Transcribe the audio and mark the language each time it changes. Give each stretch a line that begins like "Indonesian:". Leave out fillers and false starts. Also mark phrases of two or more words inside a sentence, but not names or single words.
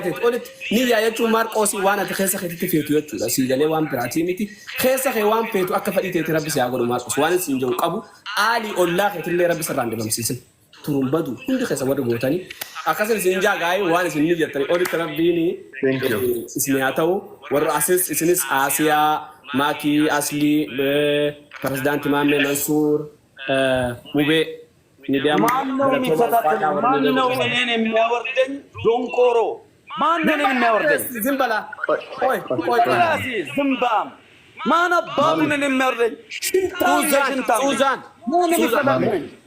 Oromo: teetu olitti niyyaa jechuun Maarqoosii waan ati keessa keetitti feetu jechuudha siigalee waan biraatii miti keessa kee waan feetu akka fedhii teeti rabbi si haa godhu Maarqos waan isin jiru qabu aalii ollaa keetillee rabbi sirraan dibamsiisin turun badu hundi keessa warri gootanii akkasin isin jaagaayee waan isin niyyattanii olitti rabbiini isin haa ta'u warra asis isinis Asiyaa Maakii Aslii pirezidaantii Maammee Mansuur Mubee
Amharic: ማነው የሚፈታተኝ? ማነው እኔን የሚያወርደኝ? ዶንቆሮ ማነው እኔን የሚያወርደኝ? ዝም በላ ራሴ ዝምባም ማን አባቱ እኔን የሚያወርደኝ? ሽንታም ማን የሚፈታተኝ?